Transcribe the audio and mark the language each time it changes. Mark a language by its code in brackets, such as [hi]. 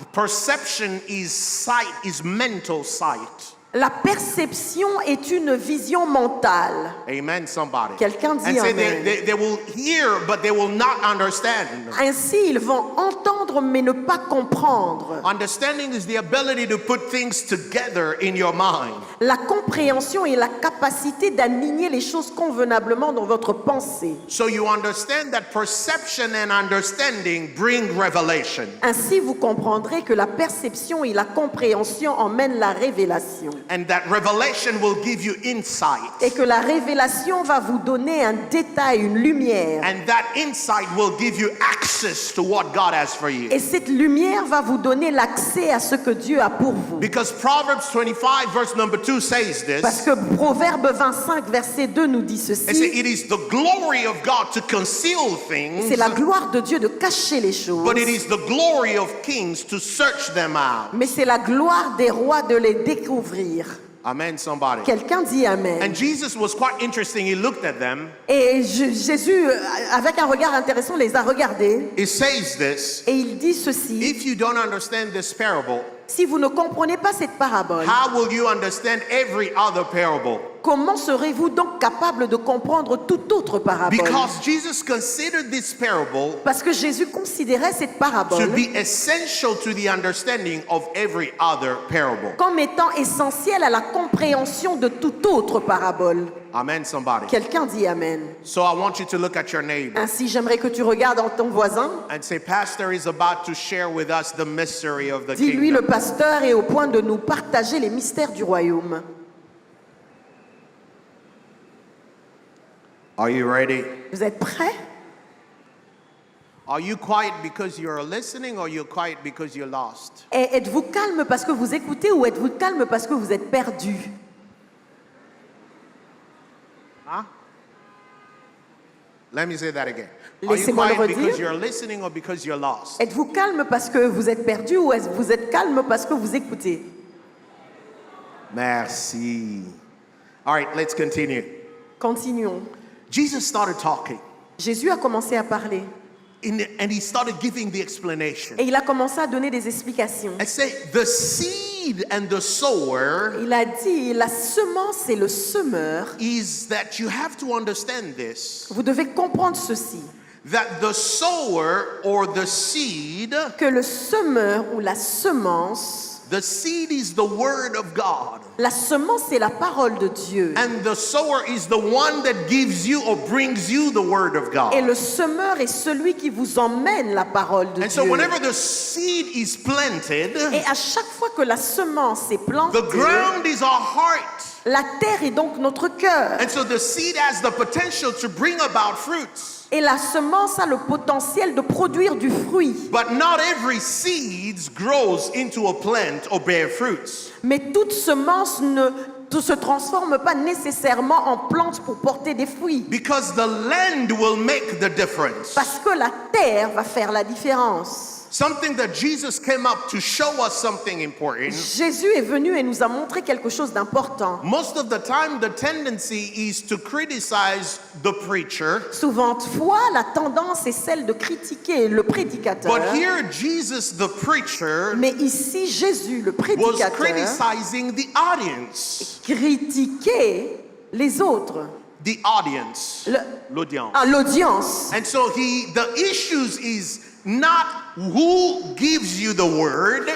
[en] Perception is sight, is mental sight. [fr] La perception est une vision mentale. [en] Amen, somebody. [fr] Quelqu'un dit [en] And say amen. they will hear, but they will not understand. [fr] Ainsi, ils vont entendre mais ne pas comprendre. [en] Understanding is the ability to put things together in your mind. [fr] La compréhension est la capacité d'aligner les choses convenablement dans votre pensée. [en] So you understand that perception and understanding bring revelation. [fr] Ainsi, vous comprendrez que la perception et la compréhension emmènent la révélation. [en] And that revelation will give you insight. [fr] Et que la révélation va vous donner un détail, une lumière. [en] And that insight will give you access to what God has for you. [fr] Et cette lumière va vous donner l'accès à ce que Dieu a pour vous. [en] Because Proverbs 25 verse number 2 says [fr] Parce [en] this. [fr] que Proverbe 25, verset 2 nous dit [en] It says, [fr] ceci. [en] it is the glory of God to conceal things, [fr] C'est la gloire de Dieu de cacher les choses. [en] but it is the glory of kings to search them out. [fr] Mais c'est la gloire des rois de les découvrir. [en] Amen, somebody. [fr] Quelqu'un dit Amen. [en] And Jesus was quite interesting. He looked at them. [fr] Et Jésus, avec un regard intéressant, les a regardés. [en] It says this. [fr] Et il dit ceci. [en] If you don't understand this parable, [fr] Si vous ne comprenez pas cette parabole, [en] how will you understand every other parable? [fr] comment serez-vous donc capable de comprendre toute autre parabole? [en] Because Jesus considered this parable [fr] Parce que Jésus considérait cette [en] to [fr] parabole [en] be essential to the understanding of every other parable. [fr] comme étant essentielle à la compréhension de toute autre parabole. [en] Amen, somebody. [fr] Quelqu'un dit Amen. [en] So I want you to look at your neighbor [fr] Ainsi, j'aimerais que tu regardes en ton voisin. [en] and say, Pastor is about to share with us the mystery of the [fr] Dis-lui, le [en] kingdom. [fr] pasteur est au point de nous partager les mystères du royaume. [en] Are you ready? [fr] Vous êtes prêts? [en] Are you quiet because you're listening or you're quiet because you're lost? [fr] Et êtes-vous calme parce que vous écoutez ou êtes-vous calme parce que vous êtes perdu? Huh? [en] Let me say that again. Are you [fr] Laissez-moi le [en] quiet [fr] redire. [en] because you're listening or because you're lost? [fr] Êtes-vous calme parce que vous êtes perdu ou est-ce que vous êtes calme parce que vous écoutez? Merci. [en] All right, let's continue. [fr] Continuons. [en] Jesus started talking [fr] Jésus a commencé à parler [en] and he started giving the explanation. [fr] et il a commencé à donner des explications. [en] And say, the seed and the sower [fr] Il a dit, la semence et le semeur, [en] is that you have to understand this, [fr] vous devez comprendre ceci, [en] that the sower or the seed, [fr] que le semeur ou la semence, [en] the seed is the word of God. [fr] la semence c'est la parole de Dieu. [en] And the sower is the one that gives you or brings you the word of [fr] Et [en] God. [fr] le semeur est celui qui vous emmène la parole de [en] And so [fr] Dieu. [en] whenever the seed is planted, [fr] Et à chaque fois que la semence est [en] the [fr] plantée, [en] ground is our heart. [fr] la terre est donc notre cœur. [en] And so the seed has the potential to bring about fruits. [fr] Et la semence a le potentiel de produire du fruit. [en] But not every seed grows into a plant or bear fruits. [fr] Mais toute semence ne se transforme pas nécessairement en plante pour porter des fruits. [en] Because the land will make the difference. [fr] Parce que la terre va faire la différence. [en] Something that Jesus came up to show us something important. [fr] Jésus est venu et nous a montré quelque chose d'important. [en] Most of the time, the tendency is to criticize the preacher. [fr] Souvent fois, la tendance est celle de critiquer le prédicateur. [en] But here, Jesus, the preacher, [fr] Mais ici, Jésus, le [en] was [fr] prédicateur, [en] criticizing the audience. [fr] critiquait les autres, [en] The audience. [fr] L'audience. l'audience. [en] And so the issues is not who gives you the word